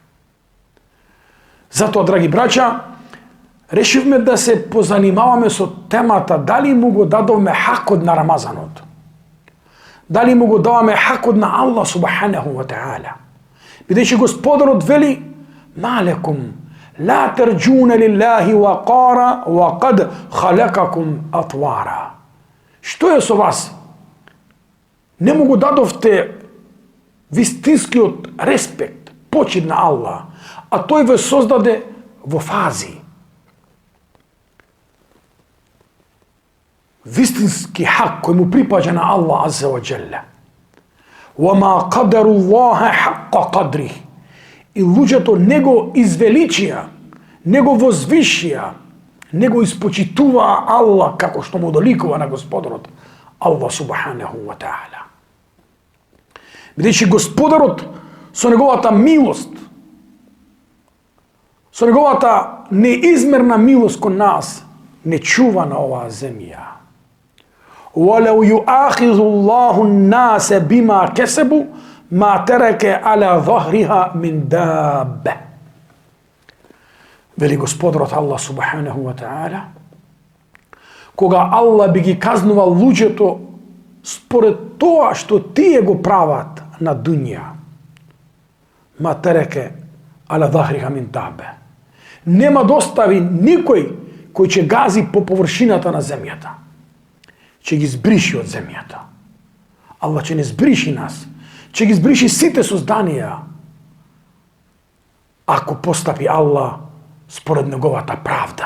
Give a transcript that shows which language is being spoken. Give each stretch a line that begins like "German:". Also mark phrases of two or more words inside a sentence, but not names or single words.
Macedonian: Затоа, драги браќа, решивме да се позанимаваме со темата дали му го дадовме хакот на Рамазанот. Дали му го даваме хакот на Аллах
Arabic: سبحانه وتعالى.
Macedonian: Бидејќи Господарот вели:
Arabic: ما لكم لا ترجون لله وقارا وقد خلقكم أطوارا.
Macedonian: Што е со вас? Не му го дадовте вистинскиот респект, почит на Аллах, а тој ве создаде во фази. Вистински хак кој му припаѓа на Аллах
Arabic: عز وجل. وَمَا قَدَرُ اللَّهَ حَقَّ قَدْرِهِ.
Macedonian: И луѓето не го извеличија, не го возвишија, не го испочитуваа Аллах како што му доликува на Господарот Аллах
Arabic: سبحانه وتعالى.
Macedonian: Бидејќи Господарот со неговата милост, со неговата неизмерна милост кон нас, не чува на оваа земја.
Arabic: وَلَوْ يُؤَاخِذُ اللَّهُ النَّاسَ بِمَا كَسَبُوا مَا تَرَكَ عَلَى ظَهْرِهَا مِنْ دَابَّةٍ.
Macedonian: Вели Господарот Аллах
Arabic: سبحانه وتعالى,
Macedonian: кога Аллах би ги казнувал луѓето според тоа што тие го прават на дуња,
Arabic: ما ترك على ظهرها من دابة.
Macedonian: Нема да остави никој кој ќе гази по површината на земјата. Ќе ги збриши од земјата. Аллах ќе не збриши нас, ќе ги збриши сите созданија, ако постапи Аллах според неговата правда.